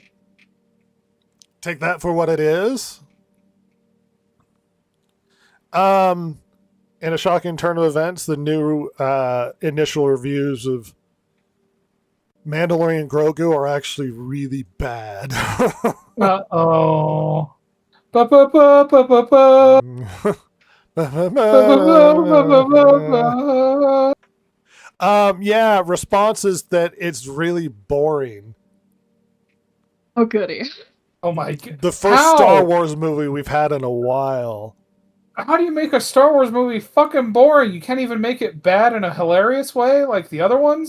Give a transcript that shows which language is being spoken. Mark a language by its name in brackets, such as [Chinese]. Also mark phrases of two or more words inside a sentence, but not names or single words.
[English] Take that for what it is. In a shocking turn of events, the new initial reviews of Mandalorian Grogu are actually really bad. Uh-oh. Ba-ba-ba-ba-ba-ba. Ba-ba-ba-ba-ba-ba. Yeah, response is that it's really boring. Oh goody. Oh my god. The first How? Star Wars movie we've had in a while. How do you make a Star Wars movie fucking boring? You can't even make it bad in a hilarious way like the other ones?